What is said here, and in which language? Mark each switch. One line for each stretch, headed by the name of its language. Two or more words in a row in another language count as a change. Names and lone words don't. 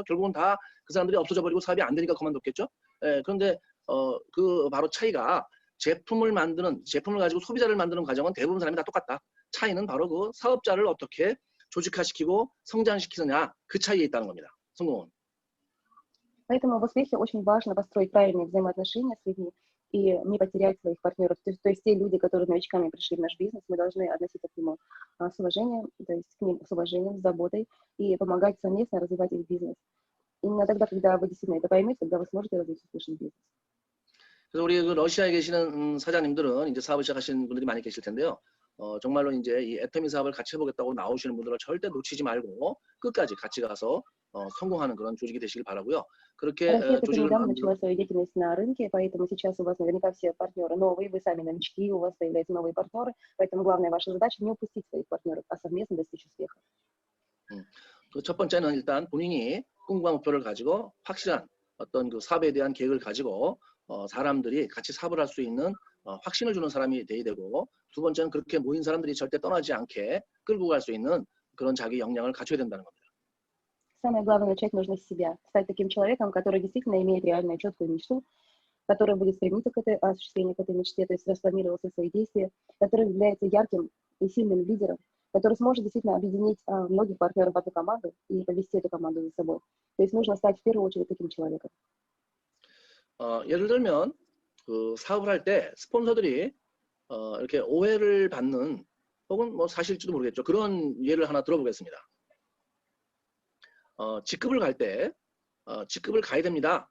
Korean: 결국은 다 그 사람들이 없어져 버리고 사업이 안 되니까 그만뒀겠죠. 예, 그런데 그 바로 차이가 제품을 가지고 소비자를 만드는 과정은 대부분 사람이 다 똑같다. 차이는 바로 그 사업자를 어떻게 조직화시키고 성장시키느냐 그 차이에 있다는 겁니다. 성공은.
Russian: Поэтому в успехе очень важно построить правильные взаимоотношения с людьми и не потерять своих партнеров. То есть те люди, которые новичками пришли в наш бизнес, мы должны относиться к нему с уважением, то есть к ним с уважением, с заботой и помогать совместно развивать их бизнес. Именно тогда, когда вы действительно это поймете, тогда вы сможете развить успешный бизнес.
Korean: 그래서 우리 그 러시아에 계시는 사장님들은 이제 사업을 시작하신 분들이 많이 계실 텐데요. 정말로 이제 이 애터미 사업을 같이 해보겠다고 나오시는 분들을 절대 놓치지 말고 끝까지 같이 가서 성공하는 그런 조직이 되시길 바라고요. 그렇게
Russian: Россия только
Korean: 조직을
Russian: недавно
Korean: 만들고
Russian: начала свою деятельность на рынке, поэтому сейчас у вас наверняка все партнеры новые, вы сами новички, у вас появляются новые партнеры, поэтому главная ваша задача не упустить своих партнеров, а совместно достичь успеха.
Korean: 그 첫 번째는 일단 본인이 꿈과 목표를 가지고 확실한 어떤 그 사업에 대한 계획을 가지고 사람들이 같이 사업을 할 수 있는 확신을 주는 사람이 돼야 되고, 두 번째는 그렇게 모인 사람들이 절대 떠나지 않게 끌고 갈 수 있는 그런 자기 역량을 갖춰야 된다는 겁니다.
Russian: Самое главное, начать нужно с себя, стать таким человеком, который действительно имеет реальную четкую мечту, который будет стремиться к осуществлению этой мечте, то есть распланировал все свои действия, который является ярким и сильным лидером, который сможет действительно объединить многих партнеров в одну команду и повести эту команду за собой. То есть нужно стать в первую очередь таким человеком.
Korean: 예를 들면 그 사업을 할 때 스폰서들이 이렇게 오해를 받는 혹은 뭐 사실지도 모르겠죠. 그런 예를 하나 들어보겠습니다. 직급을 갈 때 직급을 가야 됩니다.